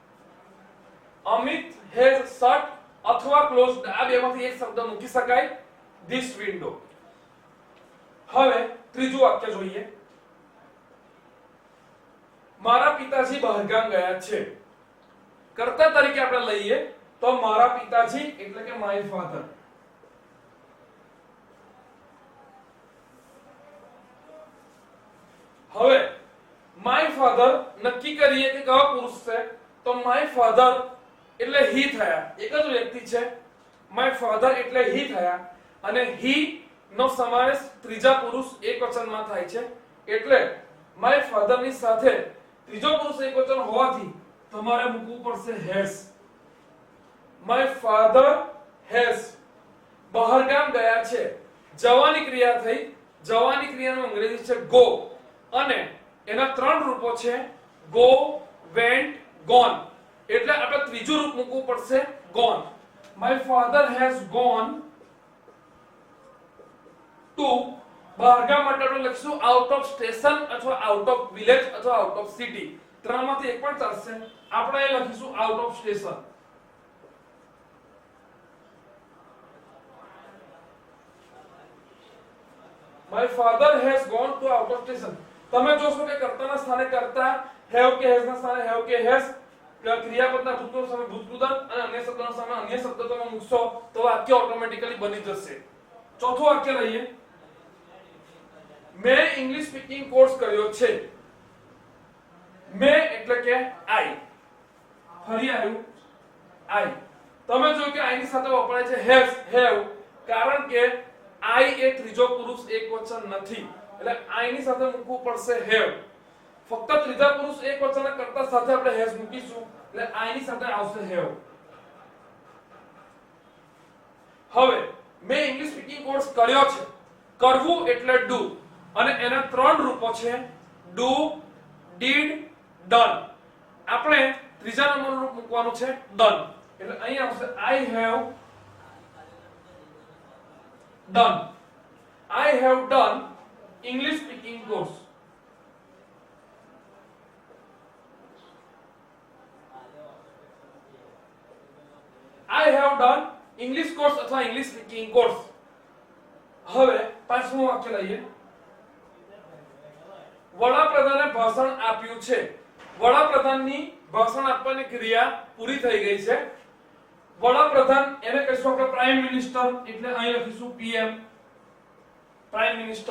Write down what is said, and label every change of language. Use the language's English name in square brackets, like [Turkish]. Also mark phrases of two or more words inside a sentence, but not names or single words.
[Gujarati] અમિત [English] has shut [Gujarati] અથવા ક્લોઝડ આ બેમાંથી એક શબ્દ મૂકી શકાય. [English] this window. [Gujarati] હવે ત્રીજું વાક્ય જોઈએ. મારા પિતાજી બહારગામ ગયા છે. કર્તા તરીકે આપણે લઈએ તો મારા પિતાજી એટલે કે [English] my father. [Gujarati] હવે [English] my father [Gujarati] નક્કી કરીએ કે કયો પુરુષ છે તો [English] my father [Gujarati] એટલે he થયા, એક જ વ્યક્તિ છે. [English] my father [Gujarati] એટલે he થયા અને he નો સમાવેશ ત્રીજા પુરુષ એકવચનમાં થાય છે એટલે [English] my father [Gujarati] ની સાથે ત્રીજો પુરુષ એકવચન હોવાથી તમારે મૂકવું પડશે has. [English] my father has [Gujarati] બહારગામ ગયા છે. જવાની ક્રિયા થઈ, જવાની ક્રિયાનું અંગ્રેજી છે go અને એના ત્રણ રૂપો છે [English] go, went, gone. [Gujarati] એટલે આપણે ત્રીજું રૂપ મૂકવું પડશે [English] gone. my father has gone to [Gujarati] બહારગામ માટે આપણે લખીશું [English] out of station [Gujarati] અથવા [English] out of village [Gujarati] અથવા [English] out of city. [Gujarati] ત્રણમાંથી એક પણ ચાલશે. આપણે એ લખીશું [English] out of station. my father has gone to out of station. [Gujarati] તમે જોશો કે કર્તાના સ્થાને કર્તા, have કે has ના સ્થાને have કે has, ક્રિયાપદના ભૂતપૂર્વ સામે ભૂતપૂર્વ અને અન્ય શબ્દોના સામે અન્ય શબ્દો તમે મૂકશો તો વાક્ય ઓટોમેટિકલી બની જશે. ચોથું વાક્ય લઈએ. મેં [English] English speaking course [Gujarati] કર્યો છે. મેં એટલે કે I. ફરી આવ્યું I. તમે જોયું કે I ની સાથે વપરાય છે [English] has, have, [Gujarati] કારણ કે I એ ત્રીજો પુરુષ એકવચન નથી એટલે I ની સાથે મૂકવું પડશે have. ફક્ત ત્રીજા પુરુષ એકવચન કરતા સાથે આપણે has મૂકીશું એટલે I ની સાથે આવશે have. હવે મેં [English] English speaking course [Gujarati] કર્યો છે. કરવું એટલે do અને એના ત્રણ રૂપો છે [English] do, did, done. [Gujarati] આપણે ત્રીજા નંબરનું રૂપ મૂકવાનું છે done એટલે અહીં આવશે [English] I have done. I have done English speaking course. I have done English course અથવા English speaking course. [Gujarati] હવે પાંચમું વાક્ય લઈએ. વડાપ્રધાને ભાષણ આપ્યું છે. વડાપ્રધાનની ભાષણ આપવાની ક્રિયા પૂરી થઈ ગઈ છે. વડાપ્રધાન એને કહીશું આપણે [English] Prime Minister [Gujarati] એટલે અહીં લખીશું PM, [English] Prime Minister.